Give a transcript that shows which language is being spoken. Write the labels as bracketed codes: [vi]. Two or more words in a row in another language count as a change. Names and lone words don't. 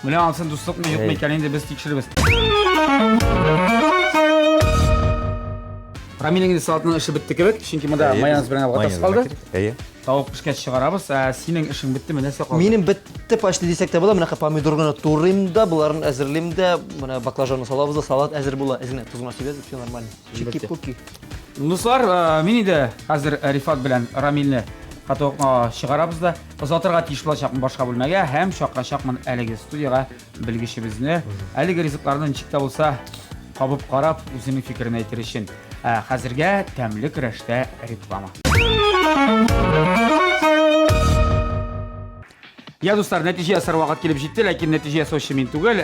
[tt] Менә ансын дуслыкны юкмы икән инде без тикшеребез. Рамилнең салатның эше бетте кебек, чөнки монда майонез белән авгатас калды. Әйе. Тавык пешкәч чыгарабыз. Синең эшең беттеме, нәрсә калды? Минем бетте почти дисәк тә була. Менә помидор гына турыйм да, буларын әзерлим дә, менә баклажанны салабыз да, салат әзер була. Әзер тузына сибез, [ru] все нормально. Чики-пуки. [tt] Дуслар, мин инде хәзер Рифат белән Рамилне катыкка чыгарабыз да, озатырга тиеш булачакмын башка бүлмәгә һәм чакырачакмын әлеге студияга белгечебезне. Әлеге ризыкларны ничек тә булса кабып карап, үзенең фикерен әйтер өчен. Хәзергә тәмле көрәштә реклама. Я дуслар, нәтиҗә ясар вакыт килеп җитте, ләкин нәтиҗә ясаучы мин түгел.